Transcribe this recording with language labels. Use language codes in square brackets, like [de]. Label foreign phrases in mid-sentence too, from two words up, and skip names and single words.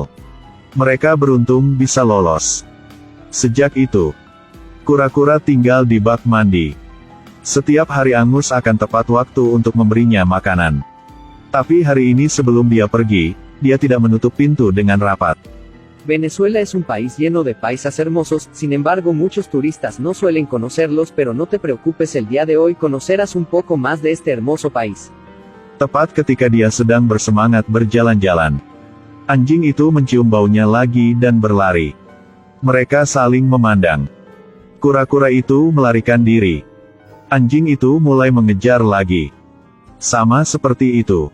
[id] Mereka beruntung bisa lolos. Sejak itu, kura-kura tinggal di bak mandi. Setiap hari Angus akan tepat waktu untuk memberinya makanan. Tapi hari ini sebelum dia pergi, dia tidak menutup pintu dengan rapat. [es] Venezuela es un país lleno de paisas hermosos, sin embargo muchos turistas no suelen conocerlos, pero no te preocupes, el día de hoy conocerás un poco más de este hermoso país. [id] Tepat ketika dia sedang bersemangat berjalan-jalan, anjing itu mencium baunya lagi dan berlari. Mereka saling memandang. Kura-kura itu melarikan diri. Anjing itu mulai mengejar lagi. Sama seperti itu.